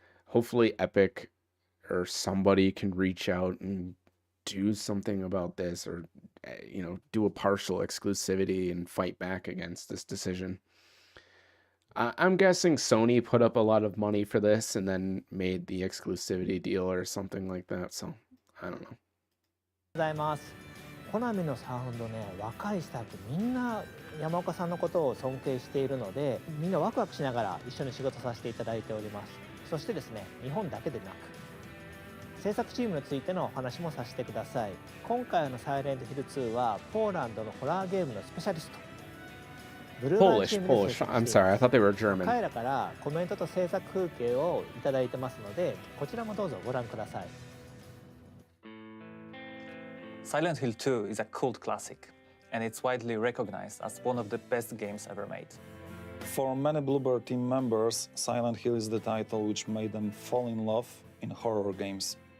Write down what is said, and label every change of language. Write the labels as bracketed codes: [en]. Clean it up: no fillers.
[en] Hopefully Epic or somebody can reach out and do something about this, or do a partial exclusivity and fight back against this decision. I'm guessing Sony put up a lot of money for this and then made the exclusivity deal or something like that, so I don't know. [ja] ございます。コナミのサウンドね、若いスタッフみんな山岡さんのことを尊敬しているので、みんなワクワクしながら一緒に仕事させていただいております。そしてですね、日本だけでなく制作チームについてのお話もさせてください。今回のサイレントヒル2はポーランドのホラーゲームのスペシャリストブルーマンチームで制作しています。 [en] I'm sorry, I thought they were German. [ja] 彼らからコメントと制作風景をいただいてますので、こちらもどうぞご覧ください。 [en] Silent Hill 2 is a cult classic, and it's widely recognized as one of the best games ever made. For many Bloober team members, Silent Hill is the title which made them fall in love in horror games.